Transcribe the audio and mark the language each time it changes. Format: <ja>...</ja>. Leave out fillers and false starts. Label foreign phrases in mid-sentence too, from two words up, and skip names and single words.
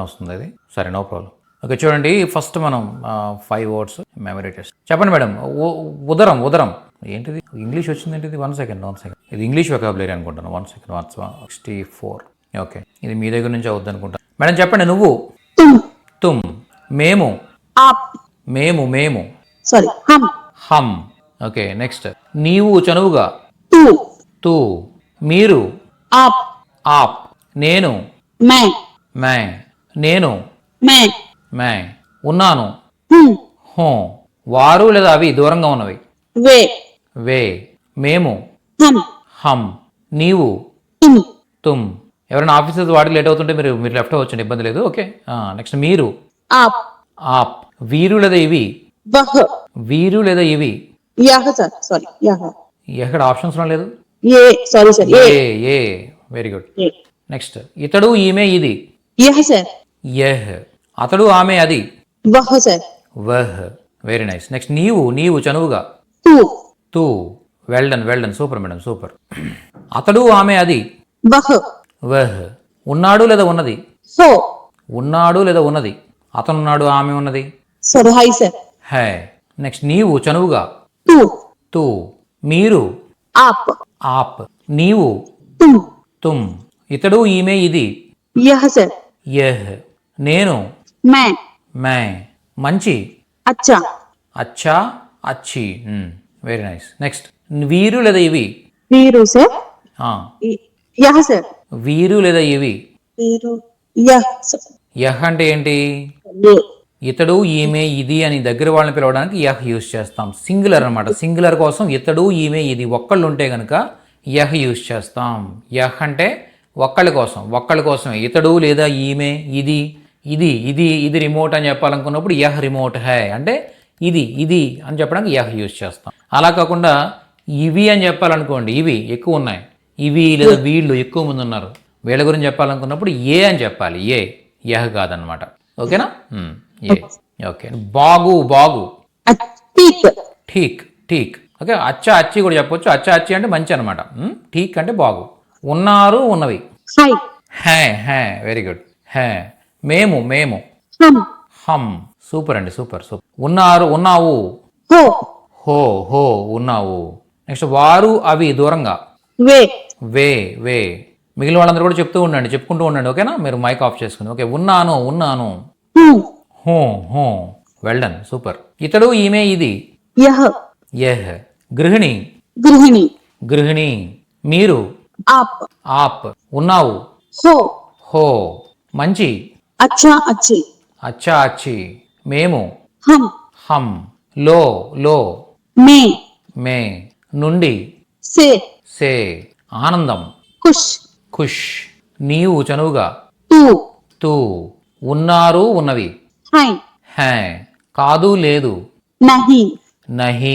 <te>సరే</te> <en>no problem.</en> <te>ఓకే, చూడండి ఫస్ట్ మనం 5</te> <en>words memory test.</en> <te>చెప్పండి మేడం. ఉదరం, ఉదరం ఏంటిది? ఇంగ్లీష్ వచ్చింది ఏంటిది? 1 సెకండ్. ఇది</te> <en>English vocabulary</en> <te>అనుకుంటాను. 1 సెకండ్. 164. ఓకే, ఇది మీ దగ్గర నుంచి అవుద్ది అనుకుంటాను. మేడం చెప్పండి. నువ్వు,</te> <hi>तुम,</hi> <te>తుమ్. మేము,</te> <hi>आप,</hi> <te>మేము.</te> <hi>सॉरी हम, హమ్.</hi> <te>ఓకే, నెక్స్ట్. నీవు చనువుగా,</te> <hi>तू,</hi> <te>తూ. మీరు,</te> <hi>आप,</hi> <te>ఆప్. నేను,</te> <hi>मैं,</hi> <te>మే. నేను,</te> <hi>मैं,</hi> <te>మే. ఉన్నాను,</te> <hi>हूँ, హో.</hi> <te>వారు లేదా అవి దూరంగా ఉన్నవి,</te> <hi>वे,</hi> <te>వే. మేము,</te> <hi>हम,</hi> <te>హమ్. నీవు,</te> <hi>तुम, తుమ్.</hi> <te>ఎవరైనా ఆఫీసర్స్ వాడికి లేట్ అవుతుంటే మీరు లెఫ్ట్ అవ్వచ్చండి, ఇబ్బంది లేదు. ఓకే, నెక్స్ట్. మీరు,</te> <hi>आप, ఆప్.</hi> <te>వీరు లేదా ఇవి,</te> <hi>वह,</hi> <te>వీరు లేదా ఇవి.</te> <hi>यह</hi> <en>sir, sorry</en> <hi>यह,</hi> <te>ఎక్కడ ఆప్షన్స్ లేదు.</te> <hi>ये,</hi> <en>sorry sir</en> <hi>ఏ, ये,</hi> <en>ఏ. very good.</en> <hi>ये,</hi> <te>నెక్స్ట్. ఇతడు, ఈమె, ఇది.</te> <hi>यह सर, యహ్.</hi> <te>అతడు, ఆమె, అది.</te> <hi>वह सर, వహ్.</hi> <en>very nice.</en> <te>నెక్స్ట్. నీవు చనువుగా,</te> <hi>तू,</hi> <te>తూ.</te> <en>well done. super madam, super.</en> <te>అతడు, ఆమె, అది.</te> <hi>वह, వహ్.</hi> <te>ఉన్నాడు లేదా ఉన్నది,</te> <hi>हो,</hi> <te>ఉన్నాడు లేదా ఉన్నది. అతనున్నాడు, ఆమె ఉన్నది.</te> <hi>सर हाई सर, హే.</hi> <te>నెక్స్ట్. నీవు చనువుగా,</te> <hi>तू,</hi> <te>తూ. మీరు,</te> <hi>आप,</hi> <te>ఆప్. నీవు,</te> <hi>तुम, తుమ్.</hi> <te>ఇతడు, ఈమె, ఇది.</te> <hi>यह सर,</hi> <te>యహ్. నేను,</te> <hi>मैं,</hi> <te>మే. మంచి,</te> <hi>अच्छा, अच्छा, अच्छी.</hi> <en>very nice.</en> <te>నెక్స్ట్. వీరు లేదా ఇవి.</te> <hi>वीरू सर,</hi> <te>ఆ,</te> <hi>यह सर,</hi> <te>వీరు లేదా ఇవి.</te> <hi>वीरू, यह सर,</hi> <te>యహ్ అంటే ఏంటి?</te> <hi>ये,</hi> <te>ఇతడు, ఈమె, ఇది అని దగ్గర వాళ్ళని పిలవడానికి యహ్ యూజ్ చేస్తాం. సింగులర్ అనమాట. సింగులర్ కోసం ఇతడు, ఈమె, ఇది ఒక్కళ్ళు ఉంటే కనుక యహ్ యూజ్ చేస్తాం. యహ్ అంటే ఒక్కళ్ళ కోసమే. ఇతడు లేదా ఈమె, ఇది రిమోట్ అని చెప్పాలనుకున్నప్పుడు</te> <hi>यह रिमोट है</hi> <te>అంటే ఇది అని చెప్పడానికి యహ్ యూజ్ చేస్తాం. అలా కాకుండా ఇవి అని చెప్పాలనుకోండి, ఇవి ఎక్కువ ఉన్నాయి, ఇవి లేదా వీళ్ళు ఎక్కువ మంది ఉన్నారు, వీళ్ళ గురించి చెప్పాలనుకున్నప్పుడు ఏ అని చెప్పాలి. యహ్ కాదనమాట. ఓకేనా? ఏ. ఓకే. బాగు.</te> <hi>ठीक,</hi> <te>ఠీక్. ఓకే.</te> <hi>अच्छा, अच्छी</hi> <te>కూడా చెప్పొచ్చు.</te> <hi>अच्छा, अच्छी</hi> <te>అంటే మంచి అనమాట. ఠీక్ అంటే బాగు. ఉన్నారు, ఉన్నవి.</te> <hi>हाई, హే.</hi> <en>very good.</en> <te>హే. మేము.</te> <hi>हम, హమ్.</hi> <te>సూపర్ అండి, సూపర్. ఉన్నావు. హో. ఉన్నావు. నెక్స్ట్. వారు, అవి దూరంగా.</te> <hi>वे,</hi> <te>వే. మిగిలిన వాళ్ళందరూ కూడా చెప్పుకుంటూ ఉండండి. ఓకేనా? మీరు</te> <en>mic off</en> <te>చేసుకుని. ఓకే. ఉన్నాను.</te> <hi>हूँ, హో.</hi> <en>well done, super.</en> <te>ఇతడు, ఈమె, ఇది.</te> <hi>यह,</hi> <te>యహ్. గృహిణి.</te> <hi>गृहिणी,</hi> <te>మీరు.</te> <hi>आप,</hi> <te>ఆప్. ఉన్నావు. హో. మంచి.</te> <hi>अच्छा, अच्छी, अच्छा, अच्छी. మేము. हम, హమ్.</hi> <te>లో. మే. నుండి. సే. ఆనందం. ఖుష్. నీవు చనువుగా, తూ. ఉన్నారు, ఉన్నవి. హే. కాదు, లేదు. నహి.</te>